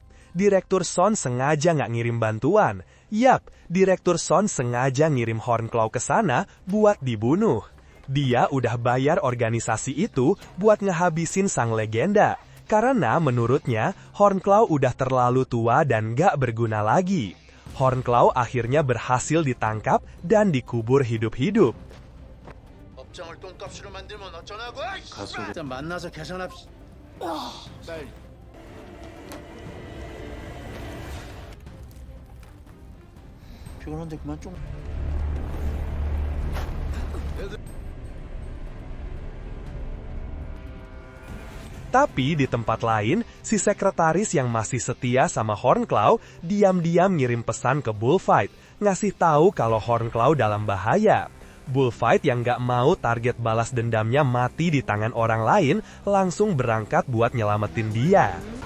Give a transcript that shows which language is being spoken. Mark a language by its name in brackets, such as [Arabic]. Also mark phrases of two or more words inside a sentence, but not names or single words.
[Indonesian] Direktur Son sengaja nggak ngirim bantuan. Yap, Direktur Son sengaja ngirim Hon Klau ke sana buat dibunuh. Dia udah bayar organisasi itu buat ngehabisin sang legenda. Karena menurutnya, Hon Klau udah terlalu tua dan nggak berguna lagi. Hon Klau akhirnya berhasil ditangkap dan dikubur hidup-hidup. [Korean] 업장을 똥값으로 만들면 어쩌라고? 가수 일단 만나서 계산합시다. 빨리. 피곤한데 그만 좀. [Indonesian] Tapi di tempat lain, si sekretaris yang masih setia sama Hon Klau diam-diam ngirim pesan ke Bullfight. ngasih tahu kalau Hornclaw dalam bahaya. Bullfight yang gak mau target balas dendamnya mati di tangan orang lain langsung berangkat buat nyelamatin dia.